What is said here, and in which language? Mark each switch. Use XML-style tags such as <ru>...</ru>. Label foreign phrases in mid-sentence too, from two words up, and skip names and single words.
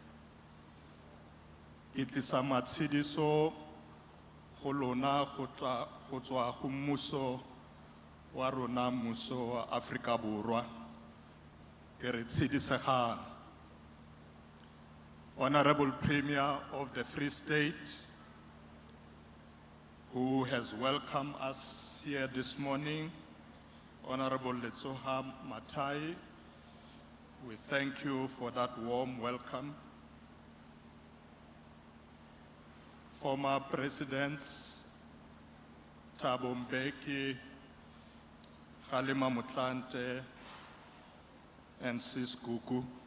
<tn>Ke tlisa matshidiso go lona go tswa go mmuso wa rona, mmuso wa Afrika Borwa. Ke re tshidisegang.</tn> <en>Honorable Premier of the Free State, who has welcomed us here this morning, Honorable Letsoha Matai, we thank you for that warm welcome. Former Presidents Thabo Mbeki, Kgalema Motlanthe, and Sis Gugu.</en>